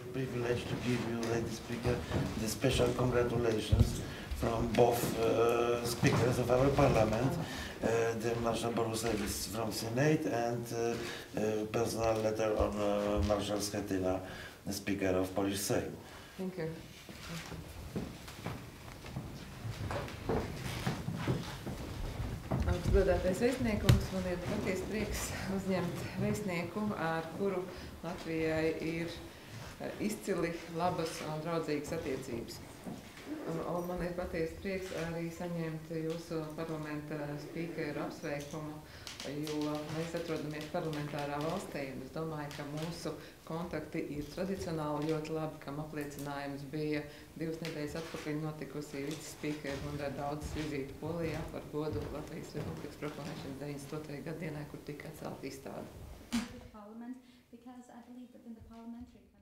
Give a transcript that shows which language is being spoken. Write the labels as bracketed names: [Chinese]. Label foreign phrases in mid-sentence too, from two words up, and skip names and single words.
[English] privilege to give you, Lady Speaker, the special congratulations from both speakers of our parliament, the Marshal Borusewicz from Senate and personal letter on Marshal Schetyna, the Speaker of Polish Sejm. Thank you. [Latvian] Godātais vēstniekums, man ir patiesi prieks uzņemt vēstnieku, ar kuru Latvijai ir izcili labas un draudzīgas attiecības. Un man ir patiesi prieks arī saņemt jūsu parlamenta spīkeru apsveikumu, jo mēs atrodamies parlamentārā valstī. Es domāju, ka mūsu kontakti ir tradicionāli ļoti labi, kam apliecinājums bija 2 nedēļas atpakaļ notikusi vicespīkeru un daudzas vizīti Polijā par godu Latvijas Republikas proklamēšanas 98. gadienai, kur tika atcelta izstāde. [English] Parliament, because I believe that in the parliamentary